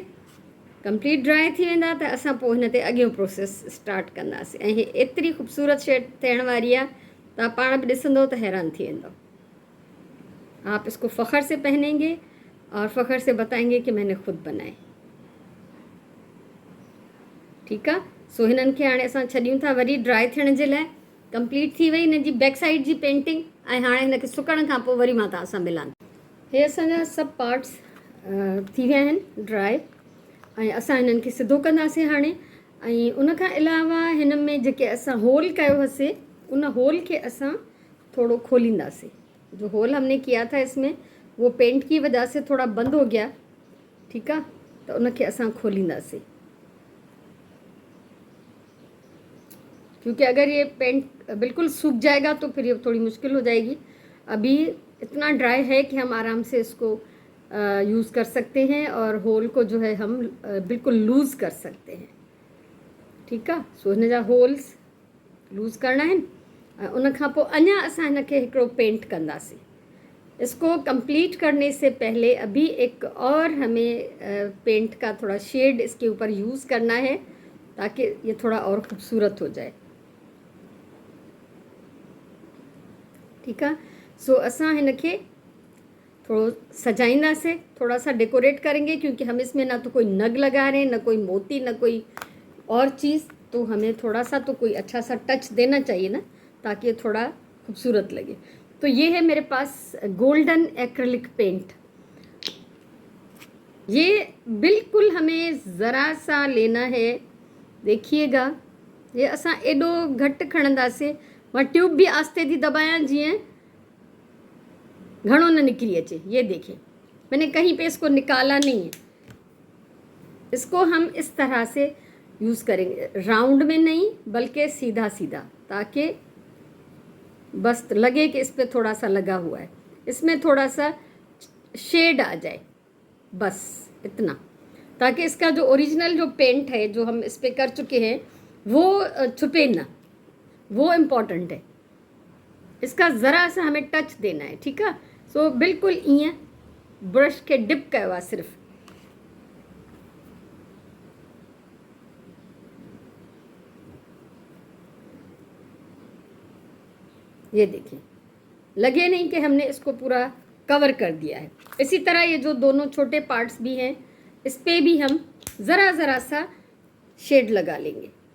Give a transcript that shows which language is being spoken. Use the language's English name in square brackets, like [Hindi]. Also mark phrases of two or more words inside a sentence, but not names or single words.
[English] complete dry [Sindhi] थी वेंदा त असां पोइ हिन ते अॻियों प्रोसेस स्टार्ट कंदासीं। ऐं हे एतिरी ख़ूबसूरत शेड थियण वारी आहे, तव्हां पाण बि ॾिसंदव त हैरान थी वेंदव। [Hindi] आप इसको फ़ख्र से पहनेंगे और फ़ख्र से बताएंगे कि मैंने ख़ुद बनाए। [Sindhi] ठीकु आहे, सो हिननि खे हाणे असां छॾियूं था वरी ड्राई थियण जे लाइ। कंप्लीट थी वई हिन जी [English] back side [Sindhi] जी पेंटिंग, ऐं हाणे हिनखे सुकण खां पोइ वरी मां तव्हां सां मिलां। हे असांजा सभु पार्ट्स थी विया आहिनि ड्राई, ऐं असां हिननि खे सिधो कंदासीं हाणे। ऐं उन खां अलावा हिन में जेके असां होल कयो हुअसीं, उन होल खे असां थोड़ो खोलींदासीं। [Hindi] जो होल हमने किया था इसमें, वो पेंट की वजह से थोड़ा बंद हो गया। [Sindhi] ठीकु आहे, त उनखे असां खोलींदासीं, [Hindi] क्योंकि अगर ये पेंट बिल्कुल सूख जाएगा तो फिर ये थोड़ी मुश्किल हो जाएगी। अभी इतना ड्राई है कि हम आराम से इसको यूज़ कर सकते हैं और होल को जो है हम बिल्कुल लूज़ कर सकते हैं। [Sindhi] ठीकु आहे, सो हिन जा होल्स लूज़ करणा आहिनि। उन खां पोइ अञा असां हिनखे हिकिड़ो पेंट कंदासीं। [Hindi] इसको कंप्लीट करने से पहले अभी एक और हमें पेंट का थोड़ा शेड इसके ऊपर यूज़ करना है, ताकि ये थोड़ा और ख़ूबसूरत हो जाए। [Sindhi] ठीकु आहे, सो असां हिनखे थोड़ो सजाईंदासीं, [Hindi] थोड़ा सा डेकोरेट करेंगे, क्योंकि हम इसमें ना तो कोई नग लगा रहे हैं, ना कोई मोती, ना कोई और चीज़, तो हमें थोड़ा सा तो कोई अच्छा सा टच देना चाहिए ना, ताकि ये थोड़ा खूबसूरत लगे। तो ये है मेरे पास [English] golden acrylic paint. [Hindi] ये बिल्कुल हमें ज़रा सा लेना है, देखिएगा। [Sindhi] ये असां एॾो घटि खणंदासीं, मां ट्यूब भी आस्ते थी दबायां जीअं घणो न निकली अचे। [Hindi] ये देखिए, मैंने कहीं पे इसको निकाला नहीं है। इसको हम इस तरह से यूज़ करेंगे, राउंड में नहीं बल्कि सीधा सीधा, ताकि बस लगे कि इस पर थोड़ा सा लगा हुआ है, इसमें थोड़ा सा शेड आ जाए, बस इतना, ताकि इसका जो ओरिजिनल जो पेंट है जो हम इस पर कर चुके हैं वो छुपे ना, वो इम्पॉर्टेंट है। इसका ज़रा सा हमें टच देना है। [Sindhi] ठीकु आहे, सो बिल्कुल ईअं ब्रश के डिप कयो आहे सिर्फ़। [Hindi] ये देखिए, लगे नहीं कि हमने इसको पूरा कवर कर दिया है। इसी तरह ये जो दोनों छोटे पार्ट्स भी हैं, इस पे भी हम ज़रा ज़रा सा शेड लगा लेंगे।